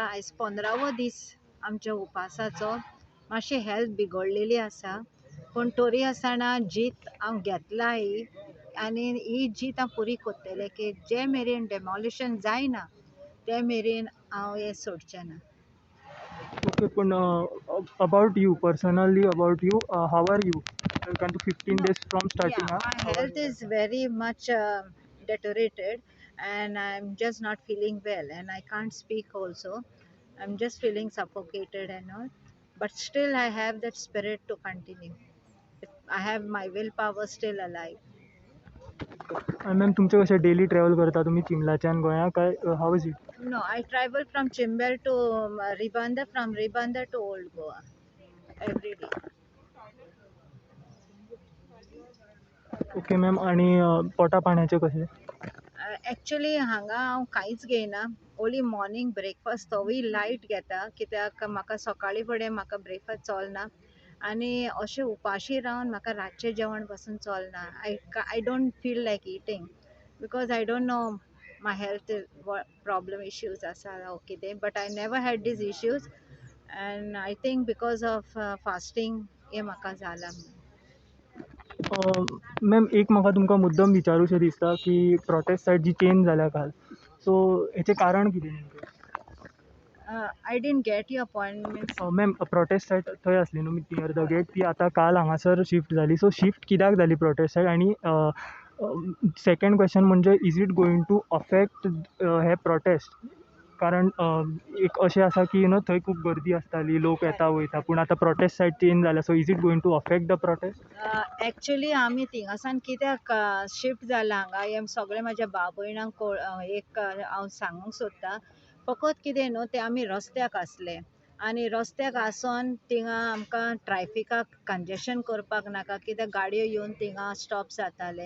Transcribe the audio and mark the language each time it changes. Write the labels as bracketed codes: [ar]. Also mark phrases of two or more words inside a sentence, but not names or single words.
[kok] आयज 15वो दीस आमच्या उपासाचो. मातशी हेल्थ बिगडलेली आसा, पूण तरी आसतना जीत हांव घेतला ही, आनी ही जीत हांव पुरी करतलें की जे मेरेन डेमोलिशन जायना ते मेरेन हांव हें सोडचें ना. [en] ओके, पूण about you personally, about you, how are you? Can to 15 days from starting, Yeah, my how are health you? is very much deteriorated, and I'm just not feeling well, and I can't speak also. I'm just feeling suffocated and all, but still I have that spirit to continue. I have my willpower still alive. [kok] मॅम, तुमचे कशें [en] daily travel [kok] करता तुमी चिंबलाच्यान गोंया, काय [en] how is it? No, I travel from Chimber to Ribanda, from Ribanda to Old Goa every day. [kok] ओके मॅम, आनी पोटा पाण्याचें कशें? एक्चुली हांगा हांव कांयच घेयना, [en] only morning breakfast [kok] तोवूय लायट घेता, कित्याक म्हाका सकाळी फुडें म्हाका ब्रेकफास्ट चलना. आनी अशें उपाशी रावन म्हाका रातचें जेवण पासून चलना. [en] I don't feel like eating, because I don't know my health problem issues [kok] आसा ओ कितें, [en] But I never had these issues, and I think because of fasting [kok] हें म्हाका जालां. मॅम, एक म्हाका तुमकां मुद्दम विचारूशें दिसता की [en] protest site [kok] जी चेंज जाल्या काल, सो हेचें कारण कितें नेमकें? [en] I didn't get your point. Means [kok] मॅम, [en] protest site [kok] थंय आसली न्हू [en] near the gate, [kok] ती आतां काल हांगासर शिफ्ट जाली. [en] So shift [kok] कित्याक जाली [en] protest site? आनी second question म्हणजे, is it going to affect the protest? [kok] कारण एक अशें आसा की थंय खूब गर्दी आसताली, लोक येता वयता, पूण आतां [en] protest site [kok] चेंज जाल्या. [en] So is it going to affect the protest? [kok] एक्चुली आमी थिंगासान कित्याक शिफ्ट जाला हांगा हें सगळें म्हाज्या भाव भयणांक एक हांव सांगूंक सोदतां. फकत कितें न्हू, ते आमी रस्त्याक आसले, आनी रस्त्याक आसोन थिंगा आमकां ट्रॅफिकाक कंजेशन करपाक नाका, कित्याक गाडयो येवन थिंगा स्टॉप जाताले.